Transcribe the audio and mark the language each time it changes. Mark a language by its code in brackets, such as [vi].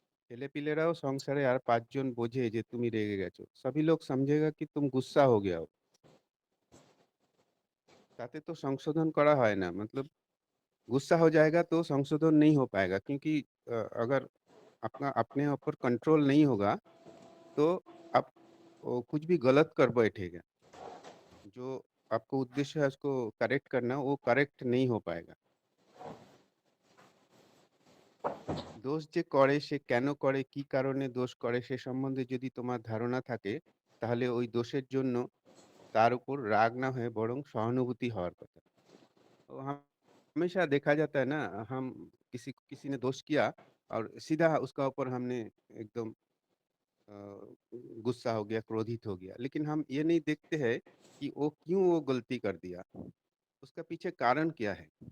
[bn] ছেলেপিলেরাও সংসারে আর 5 জন বোঝে যে তুমি রেগে গেছো, [hi] सभी लोग समझेगा कि तुम गुस्सा हो गया हो, ताते तो संशोधन करा है ना, मतलब गुस्सा हो जाएगा तो संशोधन नहीं हो पाएगा, क्योंकि अगर अपना अपने ऊपर कंट्रोल नहीं होगा तो आप वो कुछ भी गलत कर बैठेगा। जो आपको उद्देश्य है उसको करेक्ट करना, वो करेक्ट नहीं हो पाएगा। [bn] দোষ যে করে সে কেন করে, কি কারণে দোষ করে সে সম্বন্ধে যদি তোমার ধারণা থাকে, তাহলে ওই দোষের জন্য তার উপর राग ना है बरং सहानुभूति हওয়ার কথা। [hi] तो हम हमेशा देखा जाता है ना, हम किसी किसी ने दोष किया और सीधा उसका ऊपर हमने एकदम अ, गुस्सा हो गया, क्रोधित हो गया, लेकिन हम ये नहीं देखते हैं कि वो क्यों वो गलती कर दिया, उसका पीछे कारण क्या है।